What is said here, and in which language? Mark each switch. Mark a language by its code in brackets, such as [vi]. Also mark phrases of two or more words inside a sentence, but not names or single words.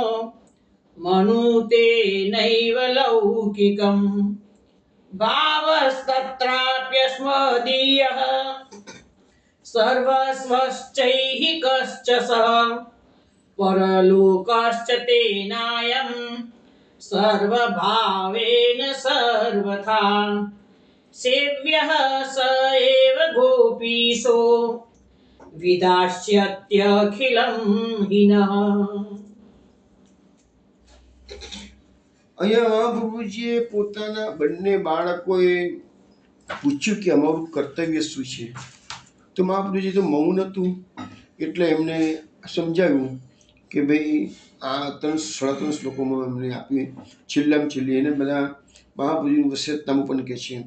[sa] मनुते नैव लौकिकम् भावस्तत्राप्यस्मदीयः सर्वस्वश्चैहिकश्च सः परलोकश्च तेनायं सर्वभावेन सर्वथा सेव्यः स एव गोपीशो વિદાસ્યત્યખિલં હિનઃ. [gu] અહીંયા મહાપ્રભુજીએ પોતાના બંને બાળકોએ પૂછ્યું કે અમારું કર્તવ્ય શું છે. તો મહાપ્રભુજી તો મૌન હતું એટલે એમને સમજાવ્યું કે ભાઈ આ 3.5 શ્લોકોમાં એમને આપી છેલ્લામાં છેલ્લી એને બધા મહાપ્રભુજીનું વસિયતનામું પણ કહે છે.